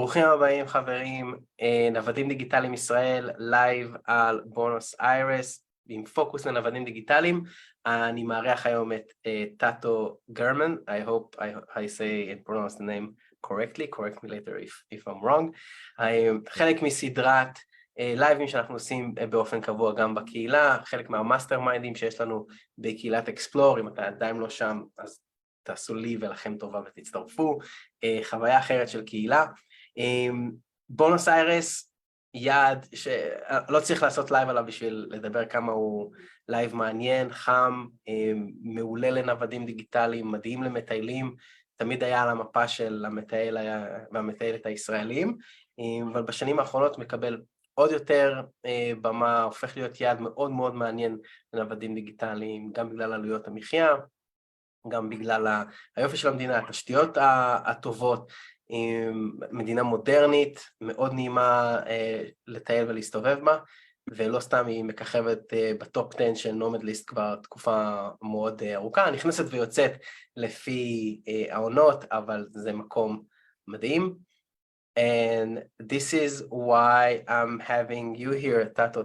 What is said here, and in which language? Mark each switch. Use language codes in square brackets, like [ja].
[he] ברוכים הבאים חברים, נוודים דיגיטליים ישראל, לייב על בואנוס איירס, עם פוקוס לנוודים דיגיטליים. אני מארח היום את טאטו גרמן, [en] I hope I say and pronounce the name correctly, correct me later if I'm wrong. [he] חלק מסדרת לייבים שאנחנו עושים באופן קבוע גם בקהילה, חלק מהמאסטר מיינדים שיש לנו בקהילת אקספלור, אם אתה עדיין לא שם אז תעשו לי ולכם טובה ותצטרפו, חוויה אחרת של קהילה. בואנוס איירס, יעד שלא צריך לעשות לייב עליו בשביל לדבר כמה הוא לייב מעניין, חם, מעולה לנוודים דיגיטליים, מדהים למטיילים, תמיד היה על המפה של המטייל והמטיילת הישראלים, אבל בשנים האחרונות מקבל עוד יותר במה, הופך להיות יעד מאוד מאוד מעניין לנוודים דיגיטליים, גם בגלל עלויות המחייה, גם בגלל היופי של המדינה, התשתיות הטובות, מדינה מודרנית, מאוד נעימה לטייל ולהסתובב בה, ולא סתם היא מככבת בטופ 10 של נומד ליסט כבר תקופה מאוד ארוכה, נכנסת ויוצאת לפי העונות, אבל זה מקום מדהים. [en] And this is why I'm having you here, Tato.